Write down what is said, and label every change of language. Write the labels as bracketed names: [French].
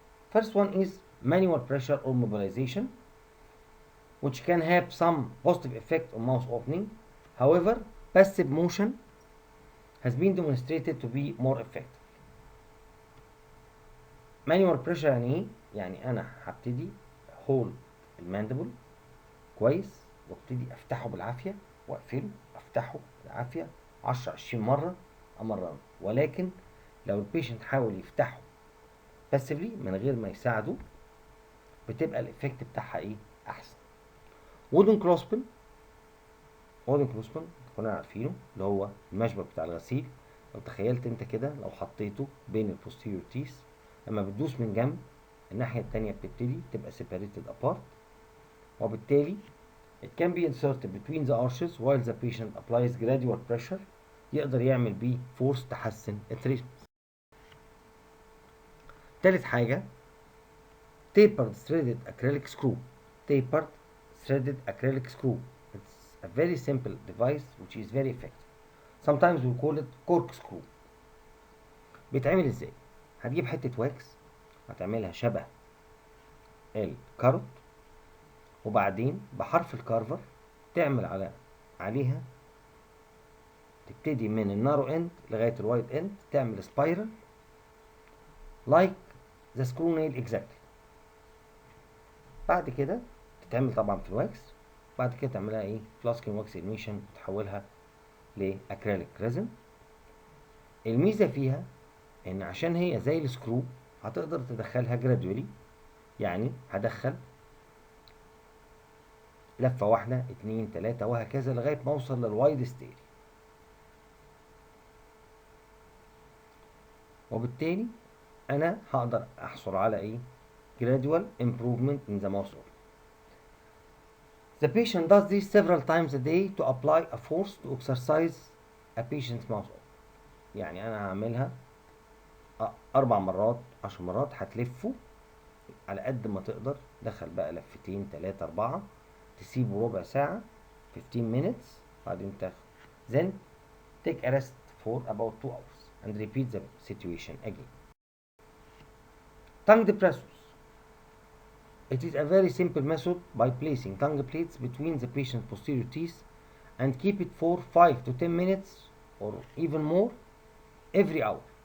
[English] First one is manual pressure or mobilization, which can have some positive effect on mouth opening. However, passive motion has been demonstrated to be more effective. [Arabic] manual pressure يعني ايه؟ يعني انا هبتدي هول الماندبل كويس وابتدي افتحه بالعافيه واقفله افتحه بالعافيه 10 20 مره امرنه. ولكن لو البيشنت حاول يفتحه باسفلي من غير ما يساعده بتبقى الايفكت بتاعها ايه؟ احسن. وودن كلوسبل، وودن كلوسبل كنا عارفينه اللي هو المشبك بتاع الغسيل. لو تخيلت انت كده لو حطيته بين البوستيريور تيس، لما بتدوس من جنب الناحية التانية بتبتدي تبقى [English] separated apart، وبالتالي it can be inserted between the arches while the patient applies gradual pressure. [Arabic] يقدر يعمل بيه فورس تحسن التريتمنت. تالت حاجة [English] tapered threaded acrylic screw. Tapered threaded acrylic screw. It's a very simple device which is very effective. Sometimes we call it corkscrew. [Arabic] بيتعمل ازاي؟ هتجيب حتة واكس هتعملها شبه الكاروت، وبعدين بحرف الكارفر تعمل عليها، تبتدي من النارو اند لغاية الوايد اند، تعمل سبايرال [English] like the screw nail exactly. [Arabic] بعد كده تتعمل طبعا في الواكس، بعد كده تعملها ايه فلاسكين واكس انيميشن وتحولها لاكريليك ريزن. الميزة فيها ان عشان هي زي السكرو هتقدر تدخلها جرادولي، يعني هدخل لفة واحدة 2 3 وهكذا لغاية ما اوصل للوايد ستيل، وبالتالي انا هقدر احصل على ايه [English] gradual improvement in the muscle. The patient does this several times a day to apply a force to exercise a patient's muscle. [Arabic] يعني انا هعملها 4 مرات 10 مرات، هتلفه على قد ما تقدر، دخل بقى لفتين 3 4، تسيبه ربع ساعة [English] 15 minutes، [Arabic] بعدين تاخد [English] then take a rest for about 2 hours and repeat the situation again. Tongue depressors. It is a very simple method by placing tongue plates between the patient's posterior teeth and keep it for 5 to 10 minutes or even more every hour.